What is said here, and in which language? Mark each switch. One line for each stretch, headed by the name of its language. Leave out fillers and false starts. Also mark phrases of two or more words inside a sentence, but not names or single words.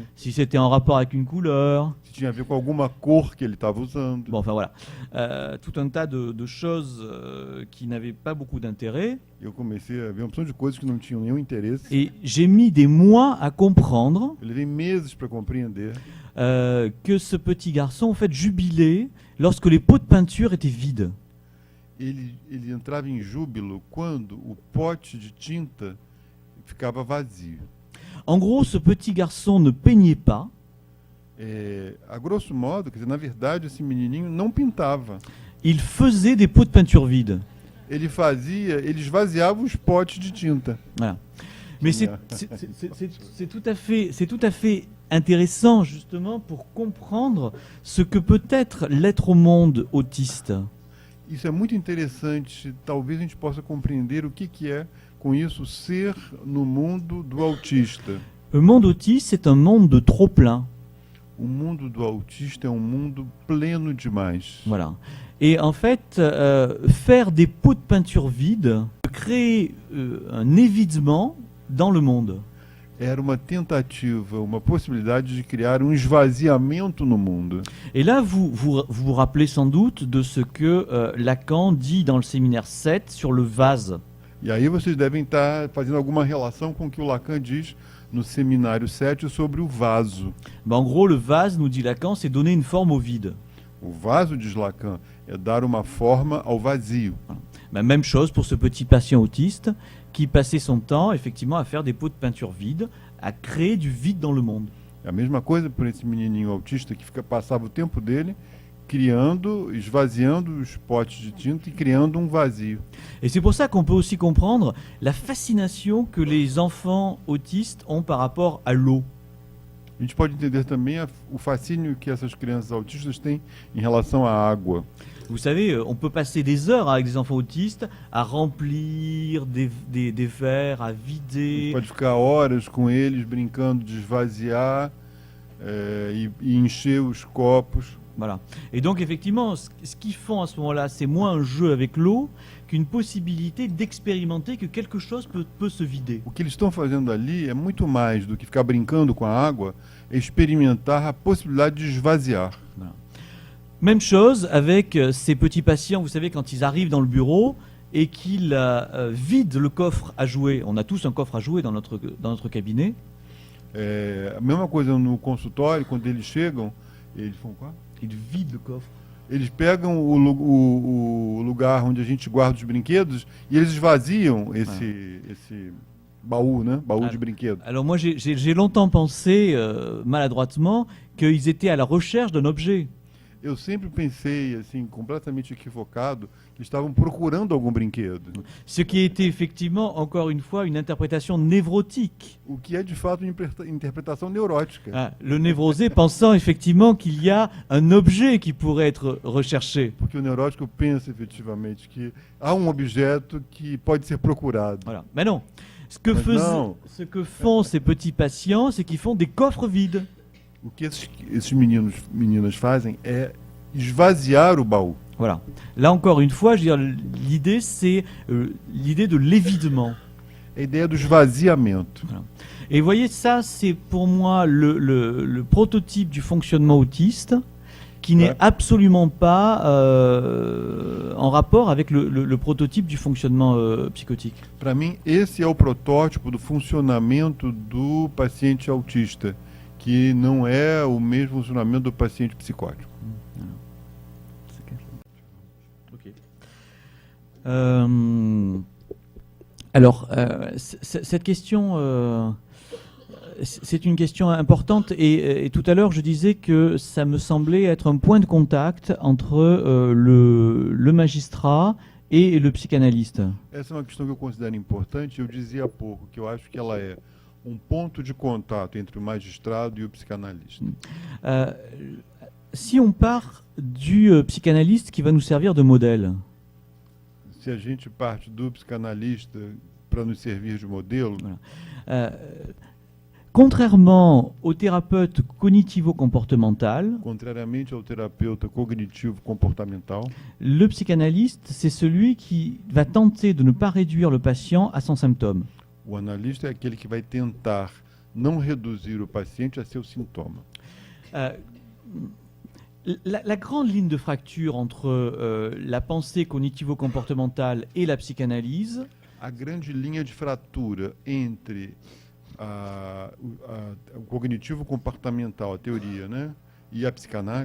French: si c'était en rapport avec une couleur.
Portuguese: se tinha a ver com alguma cor que ele estava usando.
French: Bon, enfin voilà. Tout un tas de choses qui n'avaient pas beaucoup d'intérêt.
Portuguese: Eu comecei a ver uma opção de coisas que não tinham nenhum interesse.
French: Et j'ai mis des mois à comprendre
Portuguese: Eu levei meses para compreender
French: que ce petit garçon, en fait, jubilait lorsque les pots de peinture étaient vides.
Portuguese: ele entrava em júbilo quando o pote de tinta ficava vazio.
French: En gros, ce petit garçon ne peignait pas,
Portuguese: A grosso modo, quer dizer, na verdade, esse menininho não pintava.
French: il faisait des pots de peinture vides.
Portuguese: Ele esvaziava os potes de tinta.
French: Voilà. Mais c'est tout à fait intéressant, justement, pour comprendre ce que peut être l'être au monde autiste.
Portuguese: Isso é muito interessante. Talvez a gente possa compreender o que é, com isso, ser no mundo do autista.
French: Le monde autiste, c'est un monde de trop-plein.
Portuguese: O mundo do autista é um mundo pleno demais.
French: Voilà. Et en fait, faire des pots de peinture vides, créer un évidement dans le monde.
Portuguese: Era uma tentativa, uma possibilidade de criar esvaziamento no mundo.
French: Et là, vous rappelez sans doute de ce que Lacan dit dans le séminaire 7 sur le vase.
Portuguese: E aí vocês devem estar fazendo alguma relação com o que o Lacan diz no seminário 7 sobre o vaso.
French: Ben, en gros, le vase, nous dit Lacan, c'est donner une forme au vide.
Portuguese: O vaso, diz Lacan, é dar uma forma ao vazio.
French: Ben, même chose pour ce petit patient autiste qui passait son temps effectivement à faire des pots de peinture vides, à créer du vide dans le monde.
Portuguese: É a mesma coisa por esse menininho autista que passava o tempo dele esvaziando os potes de tinta e criando vazio.
French: Et c'est pour ça qu'on peut aussi comprendre la fascination que les enfants autistes ont par rapport à l'eau.
Portuguese: A gente pode entender também o fascínio que essas crianças autistas têm em relação à água.
French: Vous savez, on peut passer des heures avec des enfants autistes à remplir des verres, à
Portuguese: A gente
French: vider.
Portuguese: pode ficar horas com eles brincando de esvaziar e encher os copos.
French: Voilà. Et donc, effectivement, ce qu'ils font à ce moment-là, c'est moins un jeu avec l'eau qu'une possibilité d'expérimenter que quelque chose peut se vider.
Portuguese: O que eles estão fazendo ali é muito mais do que ficar brincando com a água, é experimentar a possibilidade de esvaziar.
French: Même chose avec ces petits patients, vous savez, quand ils arrivent dans le bureau et qu'ils vident le coffre à jouer. On a tous un coffre à jouer dans notre cabinet.
Portuguese: A mesma coisa no consultório, quando eles chegam, eles
French: font quoi? Ils vident le coffre.
Portuguese: Eles pegam o lugar onde a gente guarda os brinquedos e eles esvaziam esse baú, né? Baú de brinquedos.
French: Alors moi, j'ai longtemps pensé, maladroitement, qu'ils étaient à la recherche d'un objet.
Portuguese: Eu sempre pensei, assim, completamente equivocado, que estavam procurando algum brinquedo.
French: Ce qui était effectivement, encore une fois, une interprétation névrotique.
Portuguese: O que é, de fato, uma interpretação neurótica.
French: Ah, le névrosé pensant effectivement qu'il y a un objet qui pourrait être recherché.
Portuguese: Porque o neurótico pensa, efetivamente, que há um objeto que pode ser procurado.
French: Voilà. Mais non. Ce que font ces petits patients, c'est qu'ils font des coffres vides.
Portuguese: O que esses meninas fazem é esvaziar o baú.
French: Voilà. Là encore une fois, je veux dire, l'idée c'est l'idée de l'évidement.
Portuguese: A ideia do esvaziamento.
French: Voilà. Et vous voyez, ça c'est pour moi le prototype du fonctionnement autiste qui n'est absolument pas en rapport avec le prototype du fonctionnement psychotique.
Portuguese: Para mim, esse é o protótipo do funcionamento do paciente autista, que não é o mesmo funcionamento do paciente psicótico.
French: Alors, cette question, c'est une question importante et tout à l'heure je disais que ça me semblait être un point de contact entre le magistrat et le psychanalyste.
Portuguese: Essa é uma questão que eu considero importante. Eu dizia há pouco que eu acho que ela é ponto de contato entre o magistrado e o psicanalista.
French: Si on part du psychanalyste qui va nous servir de modèle,
Portuguese: Se a gente parte do psicanalista para nos servir de modelo,
French: contrairement au thérapeute cognitivo-comportemental,
Portuguese: contrariamente ao terapeuta cognitivo-comportamental,
French: le psychanalyste, c'est celui qui va tenter de ne pas réduire le patient à son symptôme.
Portuguese: o analista é aquele que vai tentar não reduzir o paciente a seu sintoma.
French: La grande ligne de fracture entre la pensée cognitivo-comportementale et la psychanalyse,
Portuguese: A grande linha de fratura entre o cognitivo-comportamental, a teoria, né, e a psicanálise,